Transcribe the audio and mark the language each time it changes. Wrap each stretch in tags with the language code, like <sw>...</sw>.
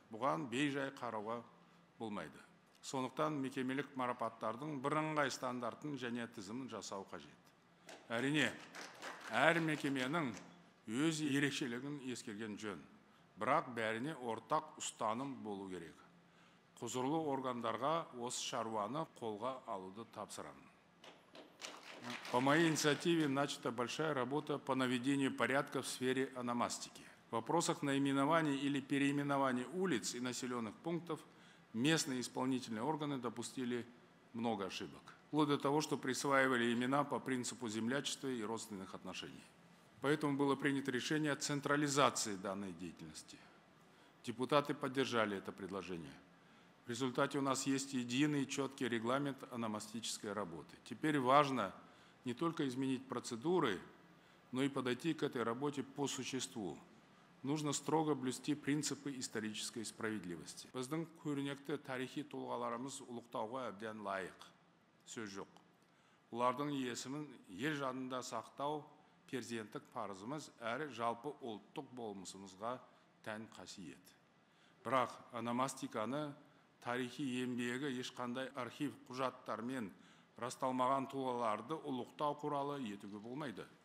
<kk>Бұған бейжай қарауға болмайды. Сондықтан мекемелік марапаттардың бірыңғай стандартын және тізімін жасау қажет. Әрине, әр мекеменің өз ерекшелігін ескерген жөн. Бірақ бәріне ортақ ұстаным болу керек. Құзырлы органдарға осы шаруаны қолға алуды тапсырамын.</kk> <ru>По моей инициативе начата большая работа по наведению порядка в сфере ономастики. В вопросах наименований или переименований улиц и населенных пунктов местные исполнительные органы допустили много ошибок. Вплоть до того, что присваивали имена по принципу землячества и родственных отношений. Поэтому было принято решение о централизации данной деятельности. Депутаты поддержали это предложение. В результате у нас есть единый четкий регламент ономастической работы. Теперь важно не только изменить процедуры, но и подойти к этой работе по существу. Нужно строго блюсти принципы исторической справедливости.</ru> <kk>Біздің көрнекті тарихи тұлғаларымыз ұлықтауға әбден лайық. Сөз жоқ. Олардың есімін ел жадында сақтау перзенттік парызымыз әрі жалпы ұлттық болмысымызға тән қасиет. Бірақ ономастиканы тарихи еңбегі ешқандай архив құжаттармен расталмаған тұлғаларды ұлықтау құралы етуге болмайды.</kk>